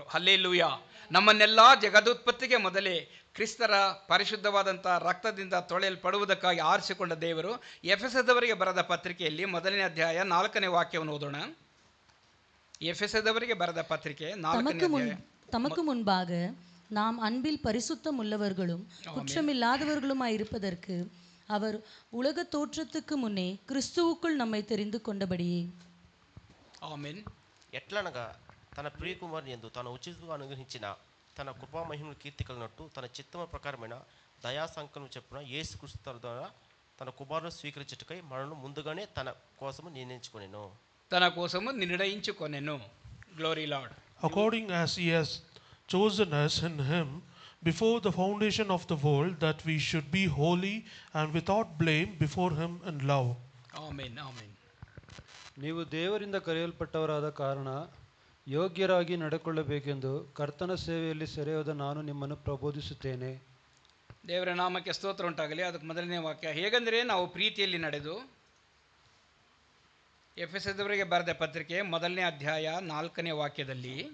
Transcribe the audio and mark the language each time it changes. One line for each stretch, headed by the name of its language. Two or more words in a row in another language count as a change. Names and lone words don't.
Kannada: ಹಲ್ಲೆಲೂಯ. ನಮ್ಮನ್ನೆಲ್ಲ ಜಗದುತ್ಪತ್ತಿಗೆ ಮೊದಲೇ ಕ್ರಿಸ್ತರ ಪರಿಶುದ್ಧವಾದಂಥ ರಕ್ತದಿಂದ ತೊಳೆಯಲ್ಪಡುವುದಕ್ಕಾಗಿ ಆರಿಸಿಕೊಂಡ ದೇವರು. ಎಫೆಸದವರಿಗೆ ಬರೆದ ಪತ್ರಿಕೆಯಲ್ಲಿ 1ನೇ ಅಧ್ಯಾಯ 4ನೇ ವಾಕ್ಯವನ್ನು ಓದೋಣ. ಎಫೆಸದವರಿಗೆ ಬರೆದ ಪತ್ರಿಕೆ 4ನೇ ಅಧ್ಯಾಯ.
Tamil: தமக்கு முன்பாக நாம் அன்பில் பரிசுத்தம் உள்ளவர்களும் குற்றமில்லாதவர்களுமாய் இருப்பதற்கு அவர் உலக தோற்றத்துக்கு முன்னே கிறிஸ்துவுக்குள் நம்மை தெரிந்து கொண்டபடியே.
Telugu: ఆమేన్. ఎట్లనగా తన ప్రియకుమారుని యందు తాను ఉచితంగా అనుగ్రహించిన తన కృపా మహిమను కీర్తి కలిగినట్టు తన చిత్తమ ప్రకారమైన దయా సంకల్పం చెప్పున యేసుక్రీస్తు ద్వారా తన కుమారుని స్వీకరించుటకై మనను ముందుగానే తన కోసము నిర్ణయించుకొనెను. తన కోసము నిర్ణయించుకొనెను.
English: Glory Lord. According as he has chosen us in him before the foundation of the world, that we should be holy and without blame before him in love.
Kannada: ಆಮೆನ್, ಆಮೆನ್. ನೀವು ದೇವರಿಂದ ಕರೆಯಲ್ಪಟ್ಟವರಾದ ಕಾರಣ ಯೋಗ್ಯರಾಗಿ ನಡೆಕೊಳ್ಳಬೇಕೆಂದು ಕರ್ತನ ಸೇವೆಯಲ್ಲಿ ಸೆರೆಯೋದ ನಾನು ನಿಮ್ಮನ್ನು ಪ್ರಬೋಧಿಸುತ್ತೇನೆ. ದೇವರ ನಾಮಕ್ಕೆ ಸ್ತೋತ್ರ ಉಂಟಾಗಲಿ. ಅದಕ್ಕೆ ಮೊದಲನೇ ವಾಕ್ಯ, ಹೇಗೆಂದರೆ ನಾವು ಪ್ರೀತಿಯಲ್ಲಿ ನಡೆದು. ಎಫೆಸದವರಿಗೆ ಬರೆದ ಪತ್ರಿಕೆ 1ನೇ ಅಧ್ಯಾಯ 4ನೇ ವಾಕ್ಯದಲ್ಲಿ.